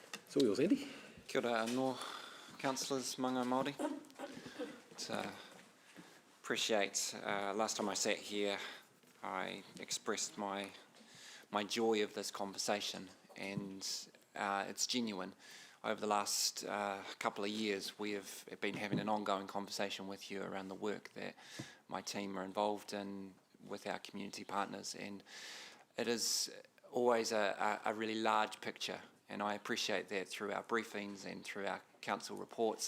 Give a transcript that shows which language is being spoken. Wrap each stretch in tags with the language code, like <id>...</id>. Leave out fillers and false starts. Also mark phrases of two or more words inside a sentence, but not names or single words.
<en>It's all yours, Andy.</en> <mi>Kia ora anō, councillors, Mango Māori.</mi> <en>Appreciate, last time I sat here, I expressed my joy of this conversation, and it's genuine. Over the last couple of years, we have been having an ongoing conversation with you around the work that my team are involved in with our community partners, and it is always a really large picture, and I appreciate that through our briefings and through our council reports.</en>